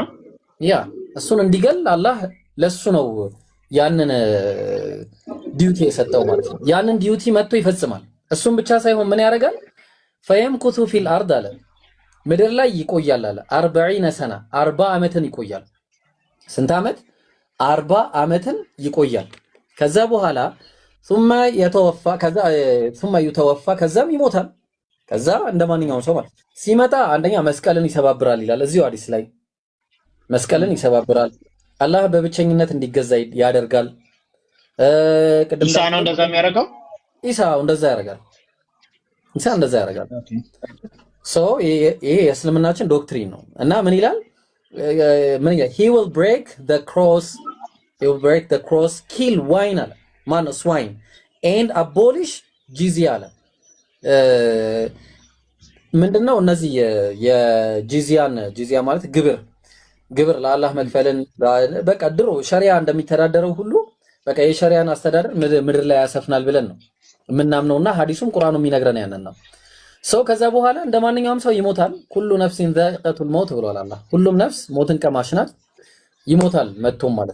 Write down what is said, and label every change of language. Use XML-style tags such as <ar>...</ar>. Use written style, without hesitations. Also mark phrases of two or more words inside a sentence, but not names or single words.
<am>ያ እሱን እንዲገል አላህ ለሱ ነው ያንን ዲዩቲ የሰጠው ማለት ነው። ያንን ዲዩቲ መጥቶ ይፈጽማል። እሱም ብቻ ሳይሆን ምን ያደርጋል?</am> <ar>فيمكث في الأرض</ar> <am>አለ፣ ምድር ላይ ይቆያል አለ 40 ሰና 40 ዓመትን ይቆያል። ስንት ዓመት? 40 ዓመትን ይቆያል። ከዛ በኋላ</am> <ar>ثم يتوفى</ar> <am>ከዛም ይሞታል። ከዛ እንደማንኛውም ሰው ማለት ሲመጣ አንደኛ መስቀልን ይሰባብራል ይላል እዚሁ ሐዲስ ላይ። መስቀልን ይሰባብራል። አላህ በብቸኝነት እንዲገዛ ያደርጋል። ኢሳ ነው እንደዛ የሚያደርገው። ኢሳ እንደዛ ያደርጋል። ይሄ የእስልምናችን ዶክትሪን ነው። እና ምን ይላል?</am> <en>he will break the cross kill wine</en> <am>አለ ማነው</am> <en>swine and abolish jizya</en> <am>አለ። ምንድነው እነዚህ ጂዚያ ማለት ግብር ለአላህ መክፈልን በቃ ድሮ ሸሪዓ እንደሚተዳደረው ሁሉ በቃ የሸሪዓን አስተዳደር ምድር ላይ ያሰፍናል ብለን ነው የምናምነውና ሐዲሱም ቁርአኑ የሚነግረን ያንን ነው። ሰው ከዛ በኋላ እንደማንኛውም ሰው ይሞታል።</am> <ar>كل نفس ذائقة الموت</ar> <am>ብሏል አላህ። ሁሉም ነፍስ ሞትን ቀማሽ ናት፣ ይሞታል መጥቶም ማለት</am>